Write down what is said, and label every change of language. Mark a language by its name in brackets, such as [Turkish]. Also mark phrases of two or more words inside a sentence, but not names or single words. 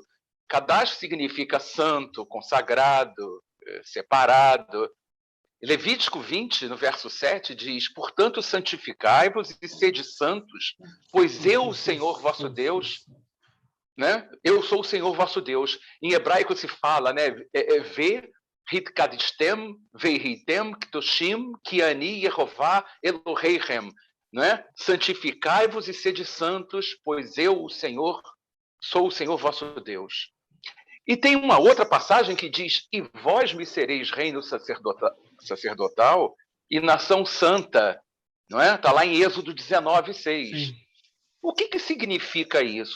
[Portuguese] Kadash significa santo, consagrado, separado. Levítico 20, no verso 7, diz: portanto, santificai-vos e sede santos, pois eu, o Senhor vosso Deus, né? Eu sou o Senhor vosso Deus. Em hebraico se fala, né? [Hebrew] והתקדשתם והייתם קדשים כי אני יהוה אלהיכם. [Portuguese] Né? Santificai-vos e sede santos, pois eu, o Senhor, sou o Senhor vosso Deus. E tem uma outra passagem que diz: e vós me sereis reino sacerdotal e nação santa. Não é? Está lá em Êxodo 19, 6. Sim. O que significa isso?